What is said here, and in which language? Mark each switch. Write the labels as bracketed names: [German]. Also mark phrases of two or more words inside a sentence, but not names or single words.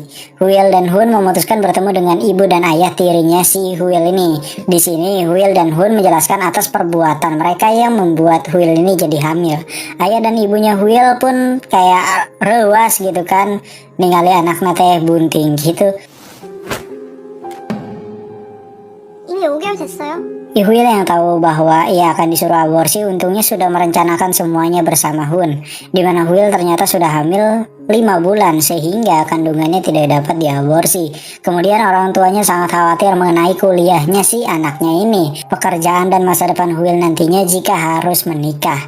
[Indonesian] Huil dan Hun memutuskan bertemu dengan ibu dan ayah tirinya si Huil ini. Di sini Huil dan Hun menjelaskan atas perbuatan mereka yang membuat Huil ini jadi hamil. Ayah dan ibunya Huil pun kayak rewas gitu kan, ningali anaknya [Sundanese] teh bunting [Indonesian] gitu. [Korean] 이미 5개월 됐어요. [Indonesian] Huil yang tahu bahwa ia akan disuruh aborsi untungnya sudah merencanakan semuanya bersama Hun, dimana Huil ternyata sudah hamil 5 bulan sehingga kandungannya tidak dapat diaborsi. Kemudian orang tuanya sangat khawatir mengenai kuliahnya si anaknya ini, pekerjaan dan masa depan Huil nantinya jika harus menikah.